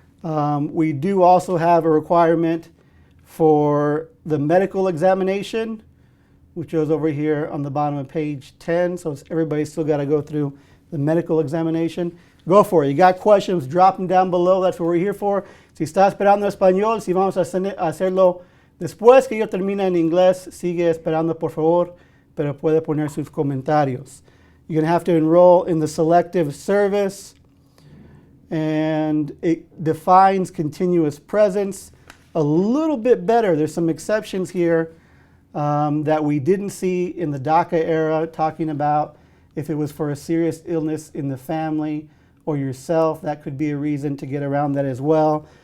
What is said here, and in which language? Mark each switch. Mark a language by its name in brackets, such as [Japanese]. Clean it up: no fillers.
[English] We do also have a requirement for the medical examination, which goes over here on the bottom of page 10. So everybody's still got to go through the medical examination. Go for it. You got questions, drop them down below. That's what we're here for. [Spanish] Si está esperando español, si vamos a hacerlo después que yo termine en inglés, sigue esperando por favor, pero puede poner sus comentarios. [English] You're going to have to enroll in the selective service, and it defines continuous presence a little bit better. There's some exceptions here that we didn't see in the DACA era, talking about if it was for a serious illness in the family or yourself, that could be a reason to get around that as well.